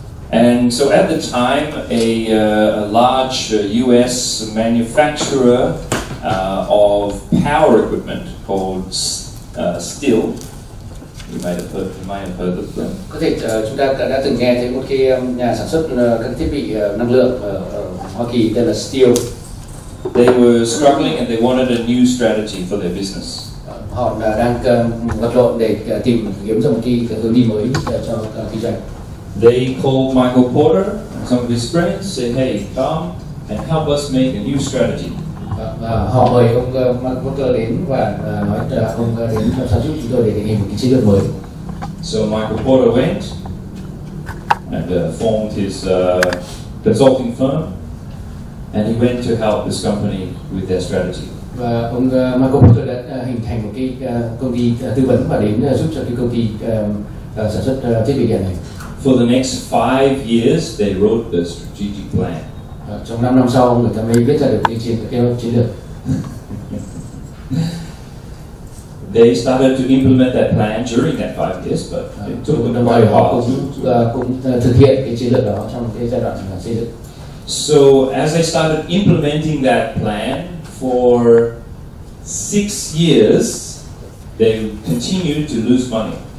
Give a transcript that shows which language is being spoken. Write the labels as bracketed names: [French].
[English] And so at the time, a large US manufacturer of power equipment called Stihl. You might have heard of them. [Vietnamese] Có thể chúng ta đã từng nghe thấy một cái nhà sản xuất các thiết bị năng lượng ở Hoa Kỳ tên là Stihl. [English] They were struggling and they wanted a new strategy for their business. [Vietnamese] Họ đang vật lộn để tìm kiếm ra một cái hướng đi mới cho kinh doanh. [English] They called Michael Porter and some of his friends, said, "Hey, come and help us make a new strategy." [Vietnamese] Họ mời ông Michael Porter đến và nói ông đến làm sao giúp chúng tôi để định hình một cái chiến lược mới. [English] So Michael Porter went and formed his consulting firm, and he went to help this company with their strategy. [Vietnamese] Và ông Michael Porter đã hình thành một cái công ty tư vấn và đến giúp cho cái công ty sản xuất thiết bị điện này. [English] For the next 5 years, they wrote the strategic plan. [Vietnamese] Trong 5 năm sau, người ta mới viết ra được cái chiến lược. [English] They started to implement that plan during that 5 years, but it took them quite a while. [Vietnamese] Cũng thực hiện cái chiến lược đó trong cái giai đoạn xây dựng. [English] So as they started implementing that plan for 6 years, they continued to lose money.